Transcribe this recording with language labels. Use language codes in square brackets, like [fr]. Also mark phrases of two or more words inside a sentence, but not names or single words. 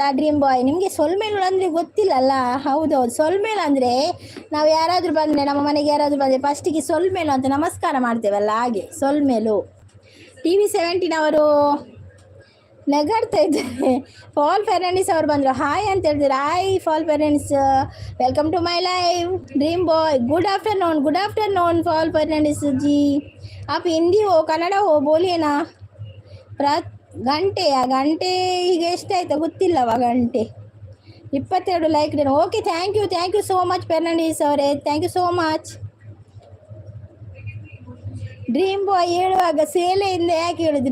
[kn] ಡ್ರೀಮ್ ಬಾಯ್, ನಿಮಗೆ ಸೊಲ್ಮೇಲು ಅಂದರೆ ಗೊತ್ತಿಲ್ಲಲ್ಲ? ಹೌದೌದು, ಸೊಲ್ಮೇಲು ಅಂದರೆ ನಾವು ಯಾರಾದರೂ ಬಂದರೆ, ನಮ್ಮ ಮನೆಗೆ ಯಾರಾದರೂ ಬಂದರೆ ಫಸ್ಟಿಗೆ ಸೊಲ್ಮೇಲು ಅಂತ ನಮಸ್ಕಾರ ಮಾಡ್ತೇವಲ್ಲ, ಹಾಗೆ ಸೊಲ್ಮೇಲು. TV17 ಅವರು ನಗಾಡ್ತಾ ಇದ್ದಾರೆ. ಫಾಲ್ ಫೆರ್ನಾಂಡಿಸ್ ಅವರು ಬಂದರು. ಹಾಯ್ ಅಂತ ಹೇಳ್ತಾರೆ. ಹಾಯ್ ಫಾಲ್ ಫೆರ್ನಾಂಡಿಸ್, [en] welcome to my live. Dream Boy good afternoon Fall Fernandis ji. [hi] आप हिंदी हो ಕನ್ನಡ हो बोलिए ना. [kn] ಗಂಟೆ ಈಗ ಎಷ್ಟಾಯ್ತಾ ಗೊತ್ತಿಲ್ಲವ. ಗಂಟೆ 22 ಲೈಕ್. [en] okay thank you so much [kn] ಫೆರ್ನಾಂಡಿಸ್ ಅವರೇ, [en] thank you so much. [kn] ಡ್ರೀಮ್ ಬಾಯ್ ಹೇಳುವಾಗ ಸೇಲೆಯಿಂದ ಯಾಕೆ ಹೇಳುದು?